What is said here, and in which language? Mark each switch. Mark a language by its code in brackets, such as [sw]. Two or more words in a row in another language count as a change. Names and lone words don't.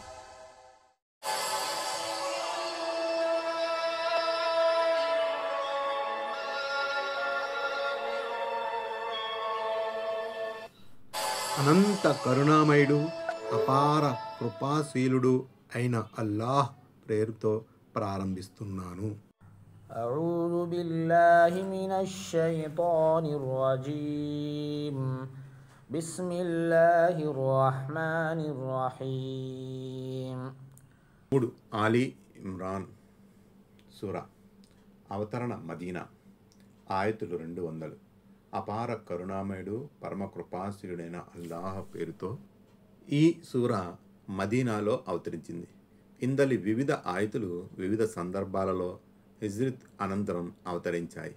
[te] అనంత కరుణామయుడు, అపార కృపాశీలుడు అయిన అల్లాహ్ పేరుతో ప్రారంభిస్తున్నాను. [ar] أعوذ بالله من الشيطان الرجيم بسم الله الرحمن الرحيم. [te] 3 ఆలీ ఇమ్రాన్ సూరా. అవతరణ మదీనా. ఆయతులు 200. అపార కరుణామయుడు పరమ కృపాశీలుడైన అల్లాహ్ పేరుతో ఈ సూరా మదీనాలో అవతరించింది. ఇందలి వివిధ ఆయతులు వివిధ సందర్భాలలో హిజ్రత్ అనంతరం అవతరించాయి.